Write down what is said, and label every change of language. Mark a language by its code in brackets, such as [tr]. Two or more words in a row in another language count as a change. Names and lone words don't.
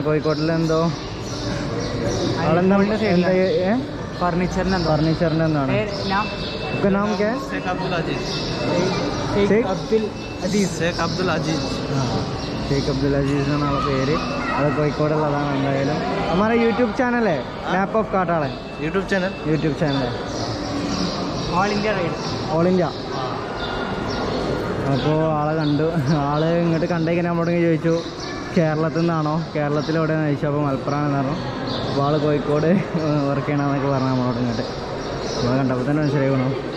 [ml] കോഴിക്കോട്ടിലെന്തോ ഫർണിച്ചറിൻ്റെ എന്താണ് [hi] नाम क्या? [ml] ഷേഖ് അബ്ദുൽ അസീസ് എന്നാണ് ആളെ പേര്. അത് കോഴിക്കോടുള്ളതാണ്. എന്തായാലും [hi] हमारा यूट्यूब चैनल है मैप ऑफ काटाड़ा यूट्यूब चैनल है [en] All India ride. All India. [ml] അപ്പോൾ ആളെ കണ്ടു. ആള് ഇങ്ങോട്ട് കണ്ടേക്കാൻ നമ്മളോട് ചോദിച്ചു കേരളത്തിൽ നിന്നാണോ, കേരളത്തിലെവിടെയാണെന്ന് ചോദിച്ചു. അപ്പോൾ മലപ്പുറമാണെന്ന് പറഞ്ഞു. അപ്പോൾ ആൾ കോഴിക്കോട് വർക്ക് ചെയ്യണമെന്നൊക്കെ പറഞ്ഞു നമ്മളോട് ഇങ്ങോട്ട്. നമ്മളെ കണ്ടപ്പോൾ തന്നെ മനസ്സിലാക്കണം.